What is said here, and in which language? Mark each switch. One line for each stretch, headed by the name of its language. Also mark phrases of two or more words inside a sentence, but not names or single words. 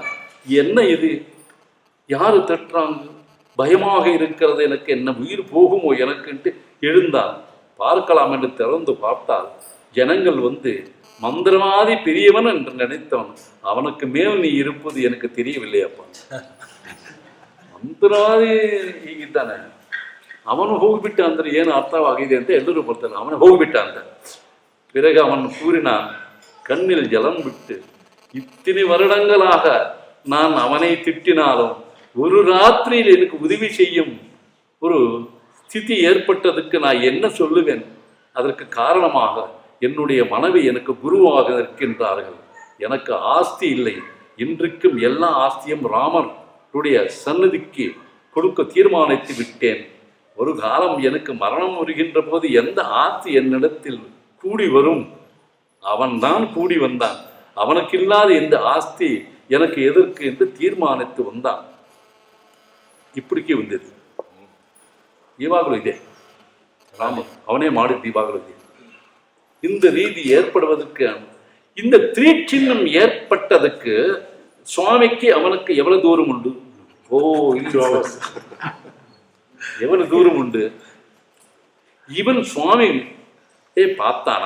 Tamil: என்ன இது, யாரு தட்டுறாங்க, பயமாக இருக்கிறது எனக்கு, என்ன உயிர் போகுமோ எனக்குன்ட்டு எழுந்தான். பார்க்கலாம் என்று திறந்து பார்த்தால் ஜனங்கள் வந்து, மந்திரவாதி பெரியவன் என்று நினைத்தவன், அவனுக்கு மேல் நீ இருப்பது எனக்கு தெரியவில்லையப்பா.
Kannada: ಮಂತ್ರವಾದಿ ಹೀಗಿದ್ದಾನೆ, ಅವನು ಹೋಗಿಬಿಟ್ಟ ಅಂದರೆ ಏನು ಅರ್ಥವಾಗಿದೆ ಅಂತ ಎಲ್ಲರೂ ಬರ್ತಾನೆ. ಅವನು ಹೋಗಿಬಿಟ್ಟ ಅಂತ.
Tamil: பிறகு அவன் கூறினான், கண்ணில் ஜலம் விட்டு, இத்தனை வருடங்களாக நான் அவனை திட்டினாலும் ஒரு ராத்திரியில் எனக்கு உதவி செய்யும் ஒரு ஸ்திதி ஏற்பட்டதுக்கு நான் என்ன சொல்லுவேன்? அதற்கு காரணமாக என்னுடைய மனைவி எனக்கு குருவாக இருக்கின்றார்கள். எனக்கு ஆஸ்தி இல்லை, இன்றைக்கும் எல்லா ஆஸ்தியும் ராமருடைய சன்னதிக்கு கொடுக்க தீர்மானித்து விட்டேன். ஒரு காலம் எனக்கு மரணம் வருகின்ற போது எந்த ஆஸ்தி என்னிடத்தில் கூடி வரும், அவன்தான் கூடி வந்தான். அவனுக்கு இல்லாத இந்த ஆஸ்தி எனக்கு எதற்கு என்று தீர்மானித்து வந்தான். இப்படிக்கே வந்தது.
Kannada: ಇವಾಗಲೂ ಇದೆ, ರಾಮ ಅವನೇ ಮಾಡಿದ್ದು ಇವಾಗಲೂ ಇದೆ.
Tamil: இந்த ரீதி ஏற்படுவதற்கு, இந்த திரீச்சின்னம் ஏற்பட்டதுக்கு சுவாமிக்கு அவனுக்கு எவ்வளவு தூரம் உண்டு? எவ்வளவு தூரம் உண்டு? இவன் சுவாமி பார்த்தானா?